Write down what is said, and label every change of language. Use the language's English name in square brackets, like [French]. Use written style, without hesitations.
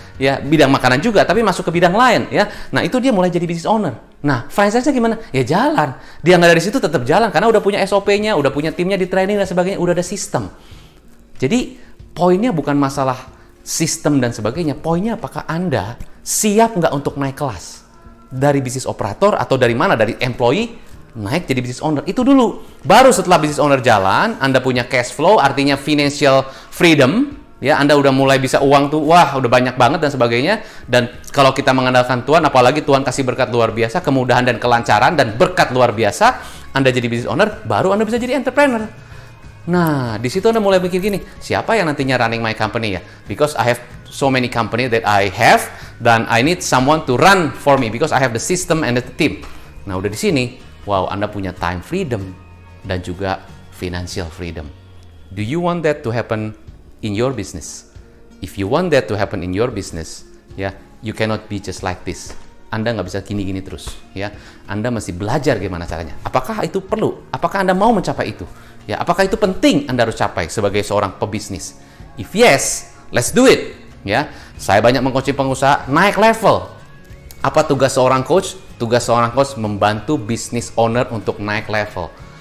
[Indonesian] Ya, bidang makanan juga, tapi masuk ke bidang lain. Ya, nah itu dia mulai jadi business owner. Nah, franchise-nya gimana? Ya jalan. Dia nggak dari situ tetap jalan karena udah punya SOP-nya, udah punya timnya di training dan sebagainya, udah ada sistem. Jadi poinnya bukan masalah sistem dan sebagainya. Poinnya apakah Anda siap nggak untuk naik kelas? Dari bisnis operator atau dari mana? Dari employee naik jadi business owner. Itu dulu. Baru setelah business owner jalan, Anda punya cash flow, artinya financial freedom. Ya, Anda udah mulai bisa uang tuh, wah udah banyak banget dan sebagainya. Dan kalau kita mengandalkan Tuhan, apalagi Tuhan kasih berkat luar biasa, kemudahan dan kelancaran dan berkat luar biasa, Anda jadi business owner, baru Anda bisa jadi entrepreneur. Nah, di situ Anda mulai mikir gini, siapa yang nantinya [English] running my company [Indonesian] ya? [English] Because I have so many company that I have, dan I need someone to run for me because I have the system and the team. [Indonesian] Nah, udah di sini, wow, Anda punya time freedom dan juga financial freedom. [English] Do you want that to happen in your business? If you want that to happen in your business, ya, you cannot be just like this. [Indonesian] Anda nggak bisa gini-gini terus, ya. Anda mesti belajar gimana caranya. Apakah itu perlu? Apakah Anda mau mencapai itu? Ya, apakah itu penting Anda harus capai sebagai seorang pebisnis? [English] If yes, let's do it. [Indonesian] Ya, saya banyak mengcoaching pengusaha naik level. Apa tugas seorang coach? Tugas seorang coach membantu business owner untuk naik level.